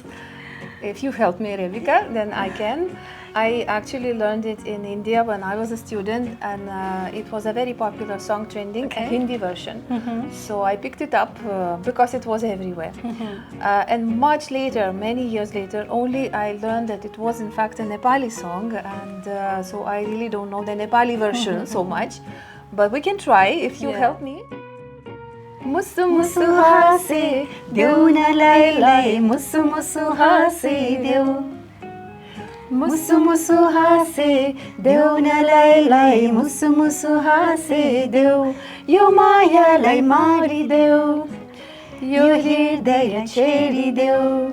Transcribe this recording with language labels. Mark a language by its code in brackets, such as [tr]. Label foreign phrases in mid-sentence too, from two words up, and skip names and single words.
[en] If you help me, Rebecca, then I can. I actually learned it in India when I was a student, and it was a very popular song trending, a Hindi version. So I picked it up because it was everywhere. And much later, many years later, only I learned that it was in fact a Nepali song, and so I really don't know the Nepali version so much. But we can try if you help me. [ne] मुसु मुसु हाँसी देउन लै लै, मुसु मुसु हाँसी देउ. मुसु मुसु हाँसी देउन लै लै, मुसु मुसु हाँसी देउ. यो माया लाई मारी देउ, यो हृदय चिरी देउ.